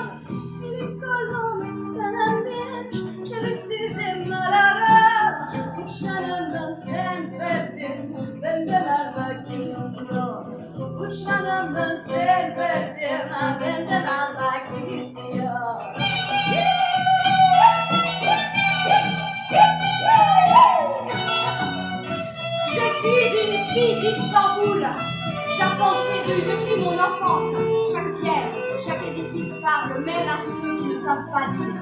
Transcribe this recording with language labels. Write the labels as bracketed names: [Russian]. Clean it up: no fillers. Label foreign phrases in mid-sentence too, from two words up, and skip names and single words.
[Turkish] Elim kolum benimmiş, çaresizim ararım. Uçanımdan sen verdin, benden almak kim istiyor? Uçanımdan sen verdin, benden almak kim istiyor? [French] Je suis une fille d'Istanbul. J'apprends ces rues depuis mon enfance. Chaque pierre, chaque édifice parle même à ceux qui ne savent pas lire.